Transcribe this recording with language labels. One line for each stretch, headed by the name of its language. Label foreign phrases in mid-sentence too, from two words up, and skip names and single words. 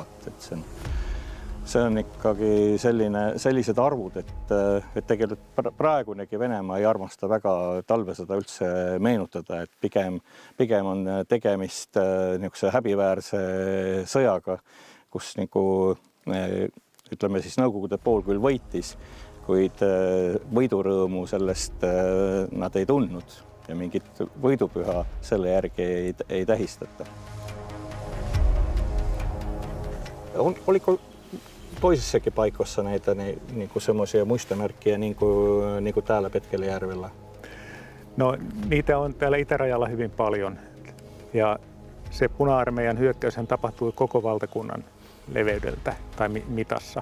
Estonian: Et see on ikkagi sellised arvud, et tegelikult praegunegi Venemaa ei armasta väga talvesõda üldse meenutada, et pigem on tegemist niisuguse häbiväärse sõjaga, kus ütleme siis Nõukogude pool küll võitis, kuid võidurõõmu sellest nad ei tundnud ja mingit võidupüha selle järgi ei tähistata.
Finnish: Oliko toisissakin paikoissa näitä semmoisia muistomärkkiä niin kuin täällä Petkelijärvellä? No niitä on täällä itärajalla hyvin paljon ja se Puna-armeijan hyökkäyshän tapahtui koko valtakunnan leveydeltä tai mitassa.